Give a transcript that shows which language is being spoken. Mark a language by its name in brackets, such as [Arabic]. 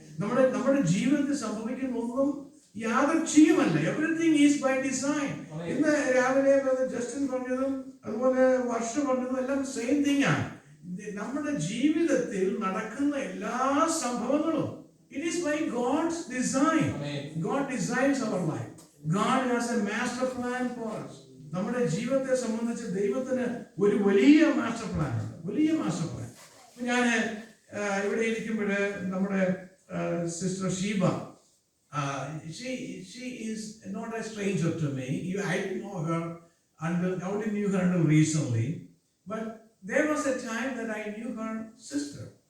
[Malayalam] നമ്മുടെ ജീവിതത്തിൽ സംഭവിക്കുന്ന ഒന്നും യാദൃച്ഛികമല്ല. [English] Everything is by design. [Malayalam] ഇന്ന് രാവിലെ ജസ്റ്റിൻ പറഞ്ഞതും അതുപോലെ വർഷ പറഞ്ഞതും എല്ലാം സെയിം തിങ് ആണ്. നമ്മുടെ ജീവിതത്തിൽ നടക്കുന്ന എല്ലാ സംഭവങ്ങളും [English] it is by God's design. God designs our life. God has a master plan for us. [Malayalam] നമ്മുടെ ജീവിതത്തെ സംബന്ധിച്ച് ദൈവത്തിന് ഒരു വലിയ മാസ്റ്റർ പ്ലാൻ ഉണ്ട്, വലിയ മാസ്റ്റർ പ്ലാൻ. ഞാൻ ഇവിടെ ഇരിക്കുമ്പോൾ നമ്മുടെ sister Sheeba, [English] she is not a stranger to me. I didn't know her until recently, but there was a time that I knew her sister.